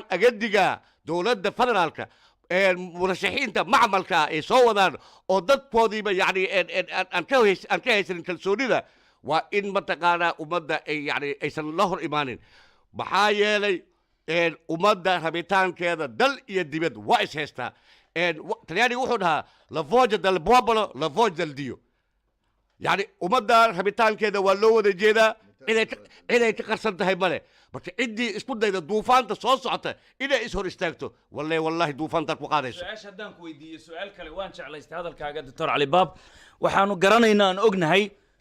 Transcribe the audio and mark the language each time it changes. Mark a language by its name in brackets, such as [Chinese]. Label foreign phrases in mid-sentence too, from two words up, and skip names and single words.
[Somali] aga digaa dowladda federaalka murashaxiinta macmalka ay soo wadaan oo dadkoodiiba yani aan ka haysanin kalsoonida waa in mataqaanaa ummadda yani aysan la hor imaanin maxaa yeelay ummadda rabitaankeeda dal iyo dibad waa is haystaa talyaaniga wuxuu dhahaa [Italian] la voce del popolo la voce del dio [Somali] yani ummadda rabitaankeeda waa loo wada jeedaa ciday ka qarsan tahay male marka ciddii isku dayda duufaanta soo socota inay is hor istaagto wallahi duufaantaad ku qaadayso su-aasha haddaan ku weydiiyo su-aal kale waan jeclaystay hadalkaaga doctor cali baab waxaanu garanaynaa aan ognahay